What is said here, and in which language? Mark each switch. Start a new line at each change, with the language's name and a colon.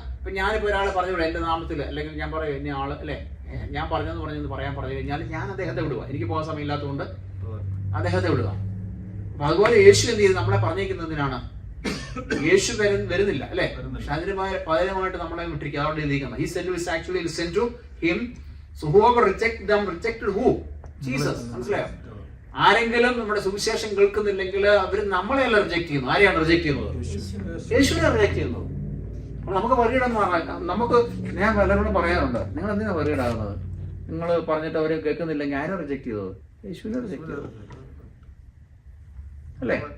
Malayalam: ഇപ്പൊ ഞാനിപ്പോ ഒരാളെ പറഞ്ഞു വിടാം എന്റെ നാമത്തിൽ, അല്ലെങ്കിൽ ഞാൻ പറയും ഇന്ന ആള് അല്ലെ ഞാൻ പറഞ്ഞെന്ന് പറയാൻ പറഞ്ഞു കഴിഞ്ഞാൽ ഞാൻ അദ്ദേഹത്തെ വിടുക. എനിക്ക് പോകാൻ സമയമില്ലാത്തതുകൊണ്ട് അദ്ദേഹത്തെ വിടുക. അപ്പൊ അതുപോലെ യേശു എന്ത് ചെയ്ത് നമ്മളെ പറഞ്ഞിരിക്കുന്നതിനാണ്? യേശു വരുന്നില്ല അല്ലെ? പക്ഷെ അതിന് പകരമായിട്ട് നമ്മളെ വിട്ടിരിക്കുക. അതുകൊണ്ട് എഴുതിയിരിക്കുന്നത്
English: he said to us actually listen to him, so whoever reject them rejected who?
Malayalam: Jesus. മനസ്സിലായോ? ആരെങ്കിലും നമ്മുടെ സുവിശേഷം കേൾക്കുന്നില്ലെങ്കിൽ അവർ നമ്മളെയല്ല റിജക്ട് ചെയ്യുന്നു. ആരെയാണ് റിജക്ട് ചെയ്യുന്നത്? യേശുവിനെ റിജക്ട് ചെയ്യുന്നത്. അപ്പോൾ നമുക്ക് വറിയിടാന്ന് പറഞ്ഞാൽ നമുക്ക്, ഞാൻ പലരോടും പറയാറുണ്ട്, നിങ്ങൾ എന്തിനാണ് വറിയിടാകുന്നത്? നിങ്ങൾ പറഞ്ഞിട്ട് അവർ കേൾക്കുന്നില്ലെങ്കിൽ ആരാ റിജക്ട് ചെയ്തത്? യേശുവിനെ റിജക്ട് ചെയ്തത് അല്ലേ?